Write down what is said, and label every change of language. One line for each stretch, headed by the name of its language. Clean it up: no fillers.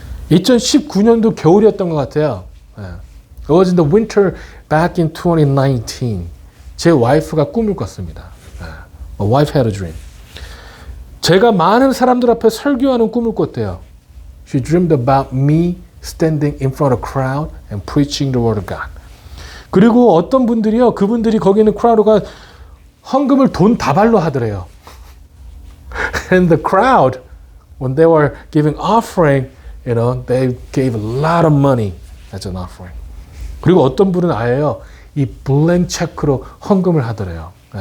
Korean: 2019년도 겨울이었던 것 같아요.
English: It was in the winter back in 2019.
Korean: 제 와이프가 꿈을 꿨습니다.
English: My wife had a dream.
Korean: 제가 많은 사람들 앞에 설교하는 꿈을 꿨대요.
English: She dreamed about me standing in front of a crowd and preaching the word of God.
Korean: 그리고 어떤 분들이요, 그분들이 거기 있는 크라우드가 헌금을 돈 다발로 하더래요.
English: And the crowd, when they were giving offering, they gave a lot of money as an offering.
Korean: 그리고 어떤 분은 아예요, 이 블랭 체크로 헌금을 하더래요.